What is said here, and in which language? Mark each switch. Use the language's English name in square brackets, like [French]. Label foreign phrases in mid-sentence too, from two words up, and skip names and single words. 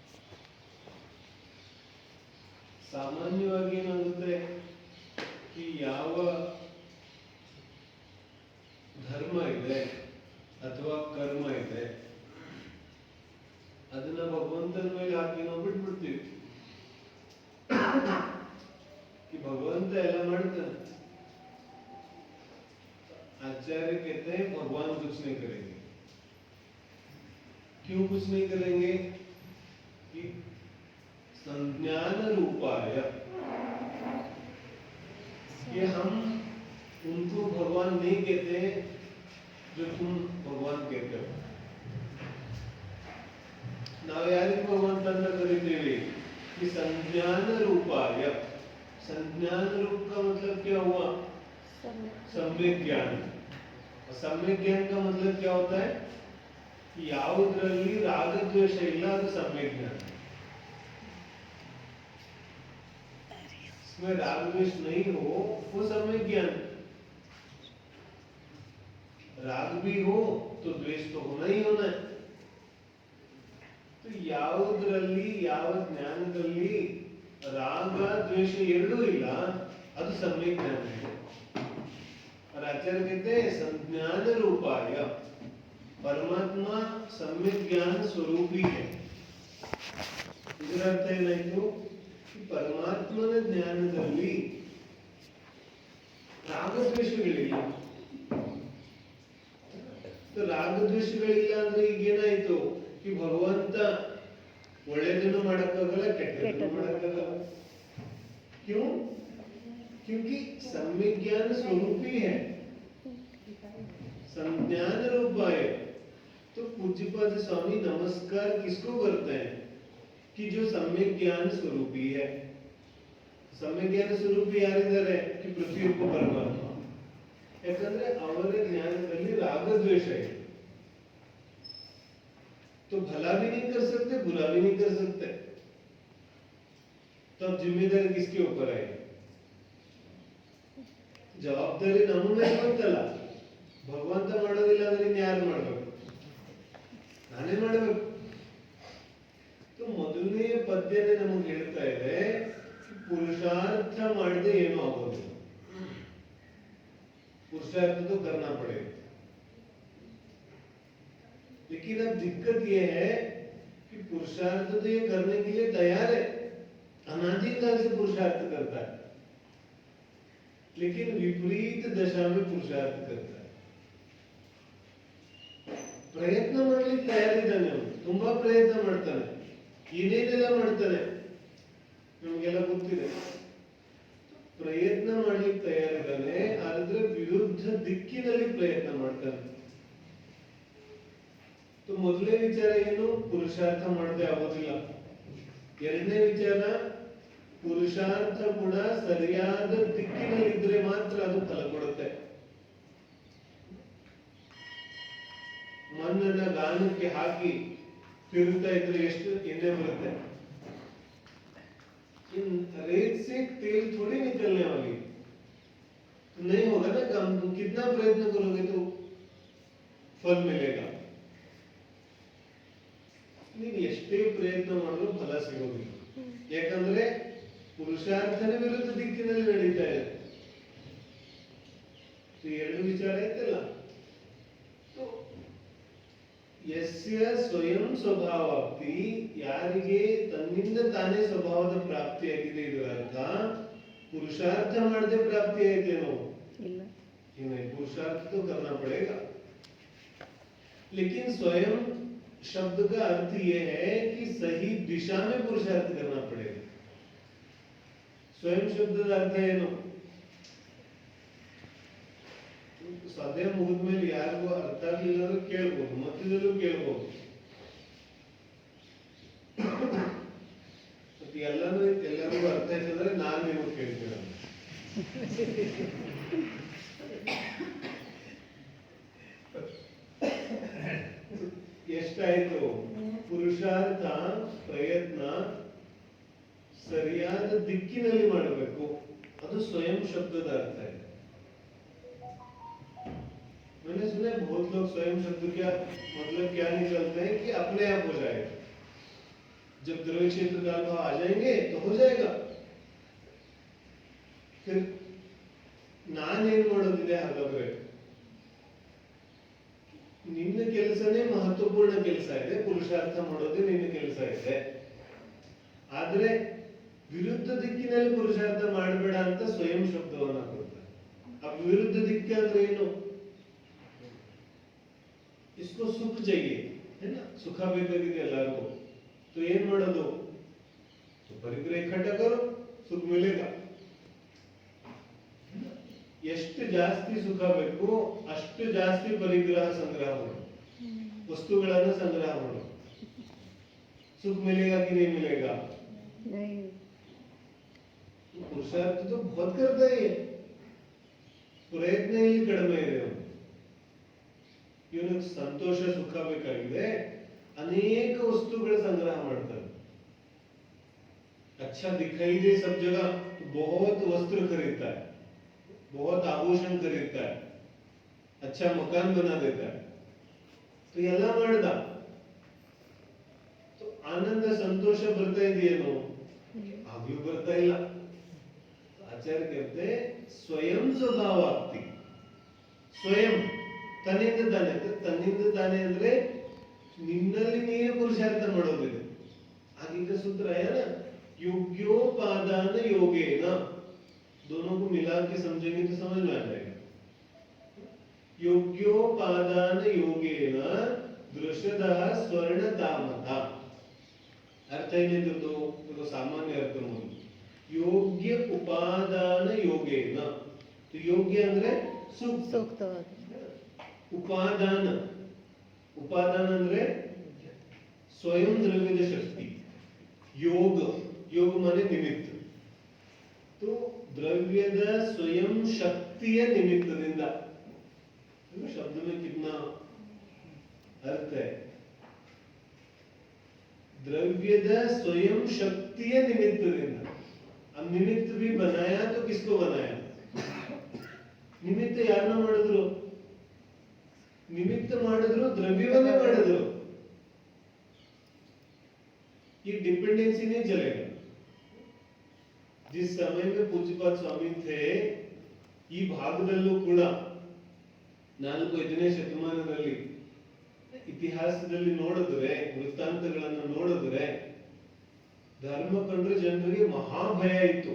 [Kannada] ಸಾಮಾನ್ಯವಾಗಿ ಏನಾಗುತ್ತೆ, ಈ ಯಾವ ಧರ್ಮ ಇದೆ ಅಥವಾ ಕರ್ಮ ಇದೆ ಅದನ್ನ ಭಗವಂತನ ಮೇಲೆ ಹಾಕಿ ನಾವು ಬಿಟ್ಬಿಡ್ತೀವಿ. [Hindi] कि भगवंत ऐसा मानते हैं, आचार्य कहते हैं भगवान कुछ नहीं करेंगे। क्यों कुछ नहीं करेंगे? कि संज्ञान रूपाय, कि हम उनको भगवान नहीं कहते जो तुम भगवान कहते हो। [Kannada] ನಾವು ಯಾರಿಗೆ ಭಗವಂತ ಅಂತ ಕರೀತೀವಿ? [Hindi] कि संज्ञान रूपाय। संज्ञान रूप का मतलब क्या हुआ? सम्यक ज्ञान। सम्यक ज्ञान का मतलब क्या होता है? [Kannada] कि ಯಾವುದರಲ್ಲಿ ರಾಗ ದ್ವೇಷ ಇಲ್ಲ ಅದು [Hindi] सम्यक ज्ञान। इसमें राग द्वेष नहीं हो वो सम्यक ज्ञान। राग भी हो तो द्वेष तो होना ही होना है। [Kannada] तो ಯಾವುದರಲ್ಲಿ ಯಾವ ಜ್ಞಾನದಲ್ಲಿ ರಾಗ ದ್ವೇಷ ಎರಡೂ ಇಲ್ಲ ಅದು [Hindi] सम्यक ज्ञान है। और आचार्य कहते हैं संज्ञान रूपाय, परमात्मा सम्यक ज्ञान स्वरूपी है। [Kannada] ಇದರ ಅರ್ಥ ಏನಾಯ್ತು? ಪರಮಾತ್ಮನ ಜ್ಞಾನದಲ್ಲಿ ರಾಗದ್ವೇಷಗಳಿಲ್ಲ. ರಾಗದ್ವೇಷಗಳಿಲ್ಲ ಅಂದ್ರೆ ಈಗ ಏನಾಯ್ತು? [Hindi] कि भगवंत [Kannada] ಒಳ್ಳೆದನ್ನು ಮಾಡಕ್ಕಾಗಲ್ಲ, ಕೆಟ್ಟದನ್ನು ಮಾಡಕ್ಕಾಗಲ್ಲ। [Hindi] क्यों? क्योंकि सम्यक ज्ञान स्वरूपी है, संज्ञान रूपाय। तो पूज्यपाद स्वामी नमस्कार किसको करते हैं? कि जो सम्यक ज्ञान स्वरूपी है। सम्यक ज्ञान स्वरूपी [Kannada] ಯಾರಿದ್ದಾರೆ? कि ಪ್ರತಿಯೊಬ್ಬ ಪರಮಾತ್ಮ। ಯಾಕಂದ್ರೆ ಅವರ ಜ್ಞಾನದಲ್ಲಿ ರಾಗದ್ವೇಷ ಇದೆ, [Hindi] तो भला भी नहीं कर सकते, बुरा भी नहीं कर सकते। तो अब जिम्मेदारी किसके ऊपर है? [Kannada] जवाबदारी ನಮ್ಮ ಮೇಲೆ ಬಂತಲ್ಲ। ಭಗವಂತ ಮಾಡೋದಿಲ್ಲ ಅಂದ್ರೆ ಯಾರು ಮಾಡಬೇಕು? ನಾನೇ ಮಾಡಬೇಕು। तो ಮೊದಲನೇ ಪದ್ಯನೇ ನಮಗೆ ಹೇಳ್ತಾ ಇದೆ ಪುರುಷಾರ್ಥ ಮಾಡದೆ ಏನೂ ಆಗೋದಿಲ್ಲ। [Hindi] पुरुषार्थ तो करना पड़ेगा। लेकिन अब दिक्कत यह है कि पुरुषार्थ तो ये करने के लिए तैयार है, अनादिकाल से पुरुषार्थ करता है, लेकिन विपरीत दशा में पुरुषार्थ करता है। [Kannada] ಪ್ರಯತ್ನ ಮಾಡಲಿಕ್ಕೆ ತಯಾರಿದ್ದಾನೆ, ಅವನು ತುಂಬಾ ಪ್ರಯತ್ನ ಮಾಡ್ತಾನೆ, ಏನೇನೆಲ್ಲ ಮಾಡ್ತಾನೆ ನಮಗೆಲ್ಲ ಗೊತ್ತಿದೆ। ಪ್ರಯತ್ನ ಮಾಡಲಿಕ್ಕೆ ತಯಾರಿದ್ದಾನೆ, ಆದ್ರೆ ವಿರುದ್ಧ ದಿಕ್ಕಿನಲ್ಲಿ ಪ್ರಯತ್ನ ಮಾಡ್ತಾನೆ। तो ಮೊದಲನೇ ವಿಚಾರ ಏನು? ಪುರುಷಾರ್ಥ ಮಾಡದೆ ಆಗೋದಿಲ್ಲ। ಎರಡನೇ ವಿಚಾರ, ಪುರುಷಾರ್ಥ ಕೂಡ ಸರಿಯಾದ ದಿಕ್ಕಿನಲ್ಲಿ ಇದ್ರೆ ಮಾತ್ರ ಅದು ಫಲ ಕೊಡುತ್ತೆ। ಮಣ್ಣನ್ನ ಗಾನಕ್ಕೆ ಹಾಕಿ ತಿರುಗ್ತಾ ಇದ್ರೆ ಎಷ್ಟು ಎಣ್ಣೆ ಬರುತ್ತೆ? [Hindi] इन रेत से तेल थोड़ी निकलने वाली नहीं होगा ना काम। कितना प्रयत्न करोगे तो फल मिलेगा। [Kannada] ನೀವು ಎಷ್ಟೇ ಪ್ರಯತ್ನ ಮಾಡಿದ್ರು ಫಲ ಸಿಗೋದಿಲ್ಲ, ಯಾಕಂದ್ರೆ ಪುರುಷಾರ್ಥನೇ ವಿರುದ್ಧ ದಿಕ್ಕಿನಲ್ಲಿ ನಡೀತಾ ಇದೆ। ಎರಡು ವಿಚಾರ ಐತಲ್ಲ। ಯಸ್ಯ ಸ್ವಯಂ ಸ್ವಭಾವಾಪ್ತಿ, ಯಾರಿಗೆ ತನ್ನಿಂದ ತಾನೇ ಸ್ವಭಾವದ ಪ್ರಾಪ್ತಿಯಾಗಿದೆ, ಇದರ ಅರ್ಥ ಪುರುಷಾರ್ಥ ಮಾಡದೆ ಪ್ರಾಪ್ತಿ ಆಯ್ತೇನೋ ಇಲ್ಲ। [Hindi] पुरुषार्थ तो करना पड़ेगा, लेकिन स्वयं शब्द का अर्थ यह है कि सही दिशा में पुरुषार्थ करना पड़ेगा। स्वयं शब्द का अर्थ ಏನು? [Kannada] ಸದ್ಯ ಮುಗಿದ ಮೇಲೆ ಯಾರಿಗೂ ಅರ್ಥ ಆಗಲಿಲ್ಲ ಅಂದ್ರೆ ಕೇಳ್ಬೋದು, ಮಧ್ಯದಲ್ಲೂ ಕೇಳ್ಬೋದು। ಎಲ್ಲರಿಗೂ ಅರ್ಥ ಆಯ್ತಂದ್ರೆ ನಾನು ನೀವು ಕೇಳ್ತೀರ। ಎಷ್ಟಾಯ್ತು? ಪುರುಷಾರ್ಥ ಪ್ರಯತ್ನ ಸರಿಯಾದ ದಿಕ್ಕಿನಲ್ಲಿ ಮಾಡಬೇಕು, ಅದು ಸ್ವಯಂ ಶಬ್ದದ ಅರ್ಥ ಇದೆ। [Hindi] मैंने सुना है बहुत लोग स्वयं शब्द क्या मतलब क्या निकलते हैं कि अपने आप हो जाएगा, जब द्रव्य क्षेत्र काल भाव आ जाएंगे तो हो जाएगा। [Kannada] फिर ನಾನೇನ್ ಮಾಡೋದಿದೆ ಹಾಗಾದ್ರೆ, ನಿನ್ನ ಕೆಲಸನೇ ಮಹತ್ವಪೂರ್ಣ ಕೆಲಸ ಇದೆ, ಪುರುಷಾರ್ಥ ಮಾಡೋದೇ ನಿನ್ನ ಕೆಲಸ ಇದೆ. ಆದ್ರೆ ವಿರುದ್ಧ ದಿಕ್ಕಿನಲ್ಲಿ ಪುರುಷಾರ್ಥ ಮಾಡಬೇಡ ಅಂತ ಸ್ವಯಂ ಶಬ್ದವನ್ನ ಕೊಡ್ತಾರೆ. ಆ ವಿರುದ್ಧ ದಿಕ್ಕ ಅಂದ್ರೆ ಏನು? [Hindi] इसको सुख चाहिए है ना, सुख [Kannada] ಬೇಕಾಗಿದೆ ಎಲ್ಲರಿಗೂ. तो ಏನ್ ಮಾಡೋದು? [Hindi] तो परिग्रह इकट्ठा करो, सुख मिलेगा. [Kannada] ಎಷ್ಟು ಜಾಸ್ತಿ ಸುಖ ಬೇಕು ಅಷ್ಟು ಜಾಸ್ತಿ ಪರಿಗ್ರಹ ಸಂಗ್ರಹ ಮಾಡು, ವಸ್ತುಗಳನ್ನು ಸಂಗ್ರಹ ಮಾಡು. [Hindi] सुख मिलेगा कि नहीं मिलेगा? नहीं. पुरुषार्थ तो बहुत करता है, [Kannada] ಪ್ರಯತ್ನ ಇಲ್ಲಿ ಕಡಿಮೆ ಇದೆ. ಇವನು ಸಂತೋಷ ಸುಖ ಬೇಕಾಗಿದೆ, ಅನೇಕ ವಸ್ತುಗಳ ಸಂಗ್ರಹ ಮಾಡ್ತಾನೆ. [Hindi] अच्छा दिखाई दे सब जगह तो बहुत वस्त्र खरीदता है, बहुत आभूषण खरीदता है, अच्छा मकान बना देता है. [Kannada] तो ಎಲ್ಲ ಮಾಡ್ದ, तो ಆನಂದ ಸಂತೋಷ ಬರ್ತಾ ಇದೆಯೇನೋ? ಆಗ್ಲೂ ಬರ್ತಾ ಇಲ್ಲ. ಆಚಾರ್ಯ कहते ಸ್ವಯಂ ಸ್ವಭಾವಾಪ್ತಿ. ಸ್ವಯಂ ತನ್ನಿಂದ ತಾನೆ, ತನ್ನಿಂದ ತಾನೆ ಅಂದ್ರೆ ನಿನ್ನಲ್ಲಿ ನೀನು ಪುರುಷಾರ್ಥ ಮಾಡೋದಿದೆ. [Hindi] ಆಗೀಗ सूत्र है ना, योग्योपादान योगेन, दोनों को मिला के समझेंगे तो समझ में आ जाएगा. [Sanskrit] योग्योपादान योगेन दृश्यतः स्वर्णतामता. [Kannada] अर्थ ಏನಿದ್ದು? ಇದು ಸಾಮಾನ್ಯ ಅರ್ಥ ನೋಡಿ. ಯೋಗ್ಯ ಉಪಾದಾನ ಯೋಗೇನ, ಯೋಗ್ಯ ಅಂದ್ರೆ ಸೂಕ್ತವಾದ. ಉಪಾದಾನ, ಉಪಾದಾನ ಅಂದ್ರೆ ಸ್ವಯಂ ದ್ರವ್ಯದ ಶಕ್ತಿ. [Hindi] योग, योग माने निमित्त. [Kannada] तो ದ್ರವ್ಯದ ಸ್ವಯಂ ಶಕ್ತಿಯ ನಿಮಿತ್ತದಿಂದ, [Hindi] शब्द में कितना अर्थ है. [Kannada] ದ್ರವ್ಯದ ಸ್ವಯಂ ಶಕ್ತಿಯ ನಿಮಿತ್ತದಿಂದ. [Hindi] अब निमित्त भी बनाया तो किसको बनाया? [Kannada] निमित्त ಯಾರನ್ನ ಮಾಡಿದ್ರು? निमित्त ಮಾಡಿದ್ರು द्रव्ಯವನ್ನೇ ಮಾಡಿದ್ರು. [Hindi] ये डिपेंडेंसी नहीं चलेगा. जिस समय में पूज्यपाद स्वामी थे, [Kannada] ಈ ಭಾಗದಲ್ಲೂ ಕೂಡ 4-5ನೇ ಶತಮಾನದಲ್ಲಿ ಇತಿಹಾಸದಲ್ಲಿ ನೋಡಿದ್ರೆ, ವೃತ್ತಾಂತಗಳನ್ನು ನೋಡಿದ್ರೆ, ಧರ್ಮ ಕಂಡ್ರೆ ಜನರಿಗೆ ಮಹಾಭಯ ಇತ್ತು.